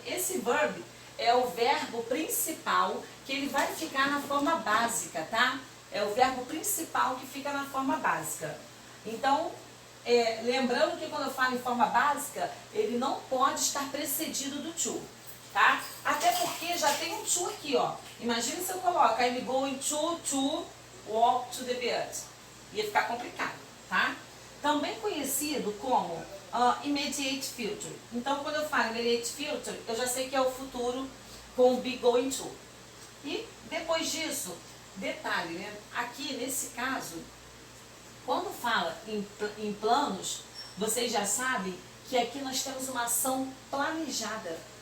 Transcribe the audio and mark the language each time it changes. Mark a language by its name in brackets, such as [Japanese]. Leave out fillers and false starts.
[Portuguese] Esse verb é o verbo principal que ele vai ficar na forma básica, tá? É o verbo principal que fica na forma básica. Então, lembrando que quando eu falo em forma básica, ele não pode estar precedido do to, tá? Até porque já tem um to aqui, ó. Imagina se eu coloco [English] I'm going to walk to the beach. [Portuguese] Ia ficar complicado, tá? Também conhecido como immediate future. Então, quando eu falo immediate future, eu já sei que é o futuro com be going to. E depois disso, detalhe, né? Aqui nesse caso, quando fala em planos, vocês já sabem que aqui nós temos uma ação planejada.